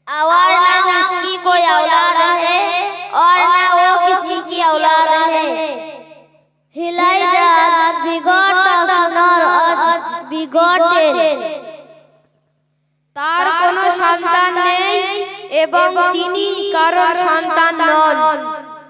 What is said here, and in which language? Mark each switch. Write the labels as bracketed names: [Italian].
[Hindi] और ना उसकी कोई औलाद है और ना वो किसी की औलाद है। [English] He neither begot nor was begotten। [Bangla] তার কোনো সন্তান নেই এবং তিনি কারোর সন্তান নন।